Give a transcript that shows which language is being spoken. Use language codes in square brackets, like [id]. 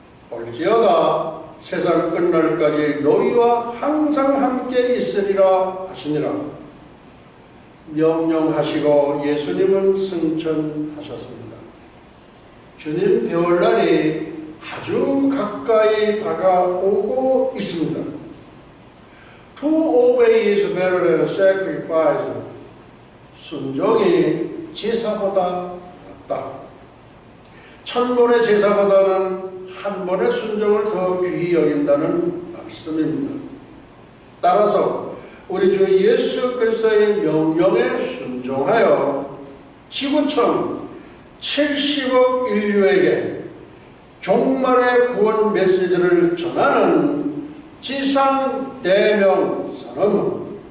[ko] 올지어다 세상 끝날까지 너희와 항상 함께 있으리라 하시니라. 명령하시고 예수님은 승천하셨습니다. 주님 배울 날이 아주 가까이 다가오고 있습니다. [en] To obey is better than sacrifice. [ko] 순종이 제사보다 낫다. 천번의 제사보다는 한 번의 순종을 더 귀히 여긴다는 말씀입니다. 따라서 우리 주 예수 그리스도의 명령에 순종하여 지구촌 70억 인류에게 종말의 구원 메시지를 전하는 지상 대명 선언문